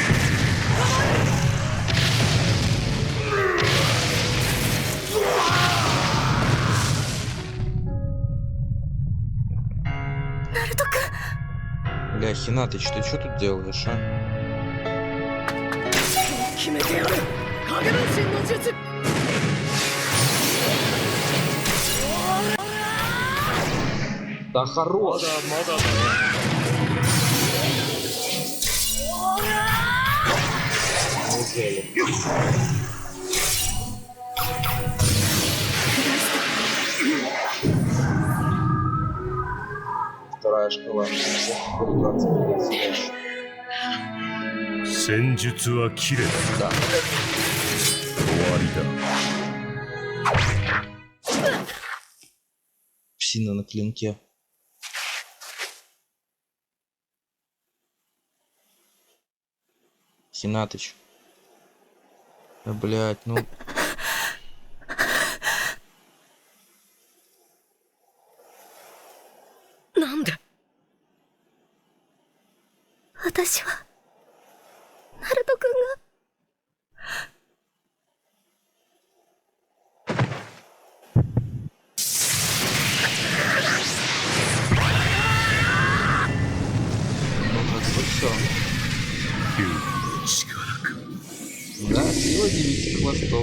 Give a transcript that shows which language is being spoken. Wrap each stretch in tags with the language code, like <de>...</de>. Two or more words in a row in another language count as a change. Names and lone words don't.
<ja>ナルト君。</ja> <ru>Бля, Хинатыч, ты что тут делаешь, а?</ru> <ja>決めてやる影分身の術</ja> <ru>Да хорош! Неужели? Вторая шкала. Перебраться придется дальше.</ru> <ja>戦術は切れた</ja> <ru>Да.</ru> <ja>終わりだ</ja> <ru>Псина на клинке. Хинатыч. Да, блядь, ну...</ru> <ja>なんで私はナルト君が</ja> <ru>Ну, как бы все. Да, сила 9 хвостов.</ru>